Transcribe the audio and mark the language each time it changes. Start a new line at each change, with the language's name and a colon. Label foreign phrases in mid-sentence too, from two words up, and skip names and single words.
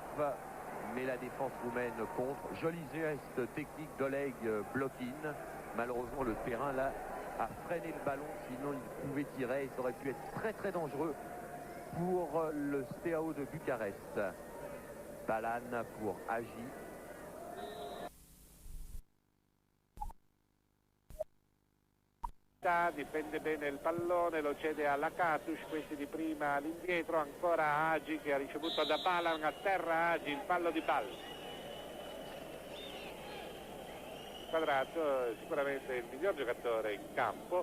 French: Mais la défense roumaine contre. Joli geste technique d'Oleg Blokin. Malheureusement, le terrain là a freiné le ballon. Sinon, il pouvait tirer et ça aurait pu être très dangereux pour le Steaua de Bucarest. Balan pour Agi.
Italian: Difende bene il pallone, lo cede a Lakatus, questi di prima all'indietro, ancora Agi che ha ricevuto da Balan, a terra Agi, il fallo di Bal. Quadrato sicuramente il miglior giocatore in campo.